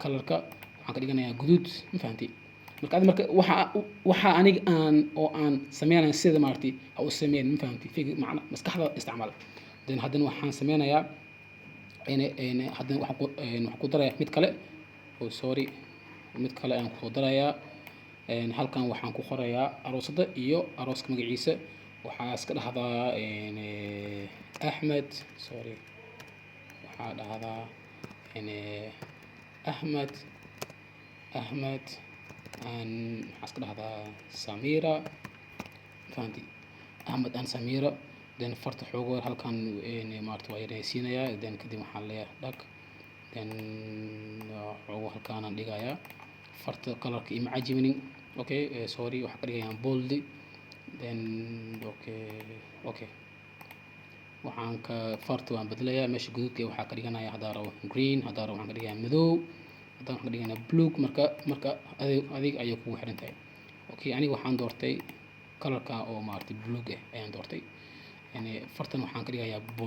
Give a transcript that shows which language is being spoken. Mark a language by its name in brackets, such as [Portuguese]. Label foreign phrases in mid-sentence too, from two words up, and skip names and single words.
[Somali] colorka waxaan ka dhiganayaa guduud ma fahantay marka waxa aniga aan sameynaya sida maaragtay ha u sameyn ma fahantay macna maskaxda isticmaal then haddana waxaan sameynayaa haddana waxaan ku darayaa mid kale mid kale ayaan ku darayaa halkan waxaan ku qorayaa aroosada iyo arooska magaciisa waxaa iska dhahdaa Ahmed waxaa dhahdaa Ahmed waxaa iska dhahdaa Samira fahanti [English] Ahmed and Samira [Somali] then farta xoogo halkan maaragtay waa yareysiinayaa then kadib waxaan leeyahay dhag then xoogo halkaan aan dhigayaa farta colorka ima cajibinin okay waxaa ka dhigayaa bold then okay waxaan farta waan bedelayaa meesha guduudka waxaa ka dhiganayaa haddaan rabo green haddaan rabo waxaan ka dhigayaa madow haddaan waxaan ka dhigayaa blue marka adiga ayay kugu xiran tahay okay aniga waxaan doortay colorka oo maaragtay blue ayaan doortay fartan waxaan ka dhigayaa